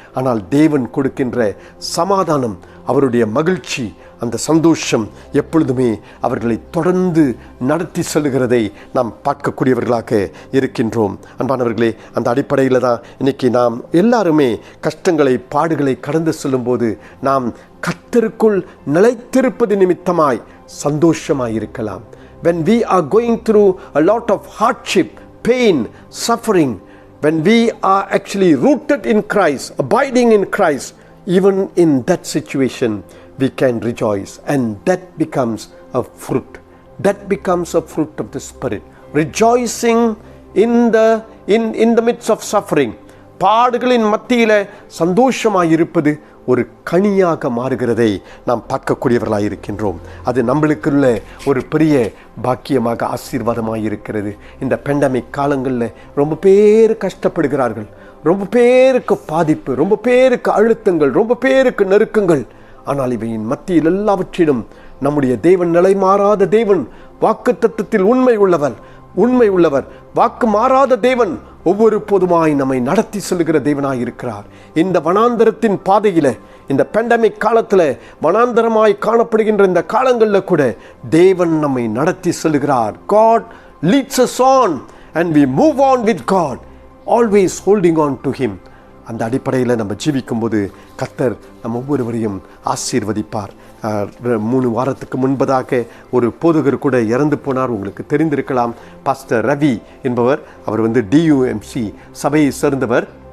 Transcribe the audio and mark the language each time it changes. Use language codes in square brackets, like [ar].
[ta] ஆனால் தேவன் கொடுக்கின்ற சமாதானம், அவருடைய மகிழ்ச்சி, அந்த சந்தோஷம் எப்பொழுதுமே அவர்களை தொடர்ந்து நடத்தி செல்கிறதை நாம் பார்க்கக்கூடியவர்களாக இருக்கின்றோம். அன்பானவர்களே, அந்த அடிப்படையில் தான் இன்னைக்கு நாம் எல்லாருமே கஷ்டங்களை, பாடுகளை கடந்து செல்லும்போது நாம் கர்த்தருக்குள் நிலைத்திருப்பது நிமித்தமாய் சந்தோஷமாய் இருக்கலாம். [en] When we are going through a lot of hardship, pain, suffering, when we are actually rooted in Christ, abiding in Christ, even in that situation we can rejoice, and that becomes a fruit. That becomes a fruit of the Spirit. Rejoicing in the midst of suffering. [ta] பாடுகளின் மத்தியில் சந்தோஷமாய் இருப்பது ஒரு கனியாக மாறுகிறதை நாம் பார்க்கக்கூடியவர்களாக இருக்கின்றோம். அது நம்மளுக்குள்ள ஒரு பெரிய பாக்கியமாக, ஆசீர்வாதமாக இருக்கிறது. இந்த பெண்டமிக் காலங்களில் ரொம்ப பேர் கஷ்டப்படுகிறார்கள், ரொம்ப பேருக்கு பாதிப்பு, ரொம்ப பேருக்கு அழுத்தங்கள், ரொம்ப பேருக்கு நெருக்கங்கள். ஆனால் இவையின் மத்தியில் எல்லாவற்றிலும் நம்முடைய தேவன், நிலை மாறாத தேவன், வாக்குத்தத்தத்தில் உண்மை உள்ளவர், வாக்கு மாறாத தேவன் ஒவ்வொரு போதுமாய் நம்மை நடத்தி செல்கிற தேவனாய் இருக்கிறார். இந்த வனாந்தரத்தின் பாதையில், இந்த பெண்டமிக் காலத்தில் வனாந்தரமாய் காணப்படுகின்ற இந்த காலங்களில் கூட தேவன் நம்மை நடத்தி செல்கிறார். [en] God leads us on and we move on with God, always holding on to Him. [ta] அந்த அடிப்படையில் நம்ம ஜீவிக்கும்போது கர்த்தர் நம்ம ஒவ்வொருவரையும் ஆசீர்வதிப்பார். 3 வாரத்துக்கு முன்பதாக ஒரு போதகர் கூட இறந்து போனார். உங்களுக்கு தெரிந்திருக்கலாம். பாஸ்டர் ரவி என்பவர். அவர் DUMC சபையை சேர்ந்தவர்.